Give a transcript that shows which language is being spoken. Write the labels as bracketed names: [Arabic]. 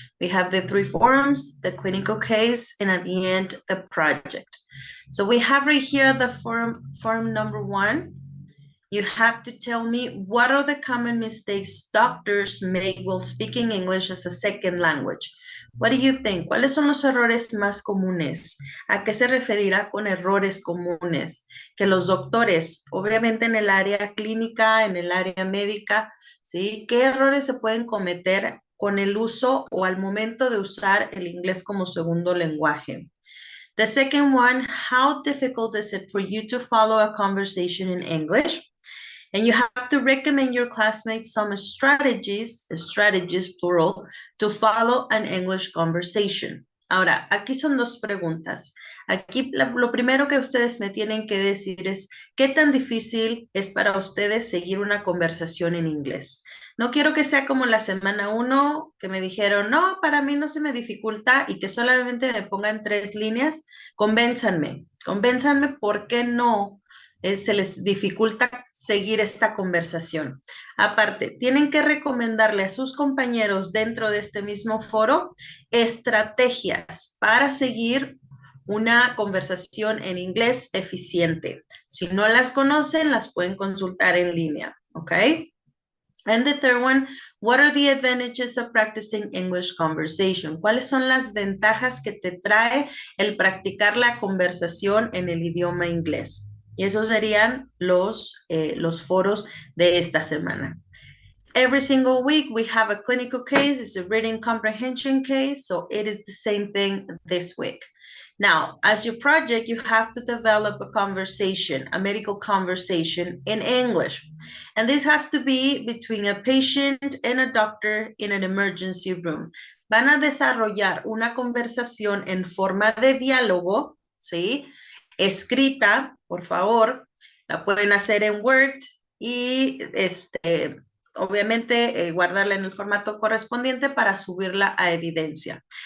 [English] We have the 3 forums, the clinical case, and at the end, the project. So we have right here the forum number 1. You have to tell me what are the common mistakes doctors make while speaking English as a second language. What do you think? [Spanish] ¿Cuáles son los errores más comunes? ¿A qué se referirá con errores comunes? Que los doctores, obviamente en el área clínica, en el área médica, ¿sí? ¿Qué errores se pueden cometer con el uso o al momento de usar el inglés como segundo lenguaje? [English] The second one, how difficult is it for you to follow a conversation in English? And you have to recommend your classmates some strategies plural, to follow an English conversation. [Spanish] Ahora, aquí son 2 preguntas. Aquí lo primero que ustedes me tienen que decir es, ¿qué tan difícil es para ustedes seguir una conversación en inglés? No quiero que sea como la semana 1, que me dijeron, no, para mí no se me dificulta y que solamente me pongan 3 líneas. Convénzanme por qué no se les dificulta seguir esta conversación. Aparte, tienen que recomendarle a sus compañeros dentro de este mismo foro estrategias para seguir una conversación en inglés eficiente. Si no las conocen, las pueden consultar en línea, ¿ok? [English] And the third one, what are the advantages of practicing English conversation? [Spanish] ¿Cuáles son las ventajas que te trae el practicar la conversación en el idioma inglés? Y esos serían los foros de esta semana. [English] Every single week we have a clinical case. It's a reading comprehension case, so it is the same thing this week. Now, as your project, you have to develop a conversation, a medical conversation in English. And this has to be between a patient and a doctor in an emergency room. [Spanish] Van a desarrollar una conversación en forma de diálogo, ¿sí? Escrita, por favor, la pueden hacer en Word y obviamente guardarla en el formato correspondiente para subirla a evidencia.